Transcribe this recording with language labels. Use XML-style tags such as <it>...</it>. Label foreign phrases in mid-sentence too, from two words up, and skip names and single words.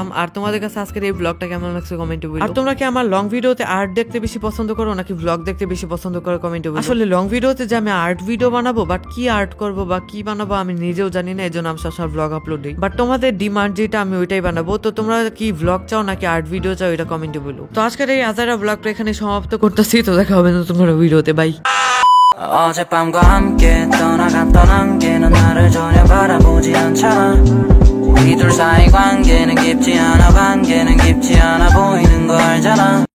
<bn>আর তোমাদের কাছে আজকের এই ব্লগটা কেমন লাগছে কমেন্টে বলো। আর তোমরা কি আমার লং ভিডিওতে আর্ট দেখতে বেশি পছন্দ করো নাকি ব্লগ দেখতে বেশি পছন্দ করো কমেন্টে বলো। আসলে লং ভিডিওতে যে আমি আর্ট ভিডিও বানাবো, বাট কি আর্ট করবো বা কি বানাবো আমি নিজেও জানি না, এই জন্য আমি সবসময় ব্লগ আপলোড দিই। বাট তোমাদের ডিমান্ড যেটা আমি ওইটাই বানাবো। তো তোমরা কি ব্লগ চাও নাকি আর্ট ভিডিও চাও এটা কমেন্টে বলো। তো আজকের এই আজারা ব্লগটা এখানে সমাপ্ত করতেছি। তো দেখা হবে নতুন কোনো ভিডিওতে, বাই।</bn> <ko>어젯밤과 함께 떠나갔던 안개는 나를 전혀 바라보지 않잖아. 우리 둘 사이 관계는 깊지 않아, 관계는 깊지 않아 보이는 거 알잖아.</ko>